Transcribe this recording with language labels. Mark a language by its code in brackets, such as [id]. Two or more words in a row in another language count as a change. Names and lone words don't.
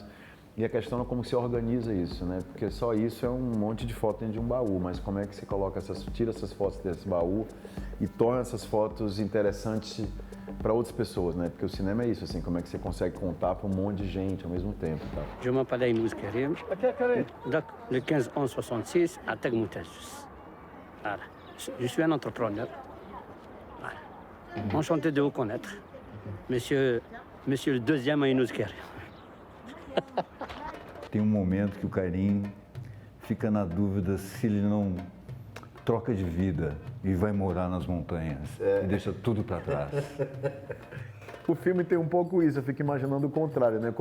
[pt] E a questão é como se organiza isso, né? Porque só isso é um monte de foto dentro de um baú, mas como é que você coloca tira essas fotos desse baú e torna essas fotos interessantes para outras pessoas, né? Porque o cinema é isso, assim, como é que você consegue contar para um monte de gente ao mesmo tempo, tá? [fr] Je m'appelle Aynus Karim. Donc, le 15-11-66 à Tegmoutajus. Voilà. Je suis un entrepreneur. Voilà. Enchanté de vous connaître. Monsieur le deuxième Aynus Karim. [pt] Tem um momento que o Karim fica na dúvida se ele não troca de vida e vai morar nas montanhas e deixa tudo para trás. O filme tem um pouco isso, eu fico imaginando o contrário, né?